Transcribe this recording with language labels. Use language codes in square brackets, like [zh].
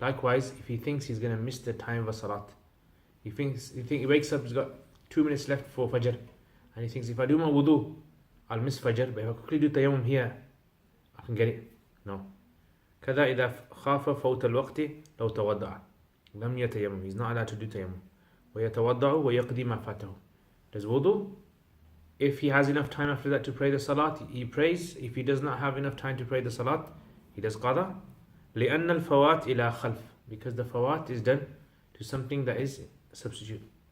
[en] Likewise, if he thinks he's going to miss the time of a salat. He wakes up, he's got 2 minutes left for Fajr, and he thinks, if I do my wudu, I'll miss Fajr, but if I quickly do tayammum here, I can get it. No. [ar] كذا إذا خاف فوت الوقت لو توضع لم يتيمم. [en] He's not allowed to do tayammum. [ar] ويتوضع ويقضي ما فاته. [en] Does wudu. If he has enough time after that to pray the salat, he prays. If he does not have enough time to pray the salat, he does qada. [ar] لأن الفوات إلى خلف. [en] Because the fawat is done to something that is substitute.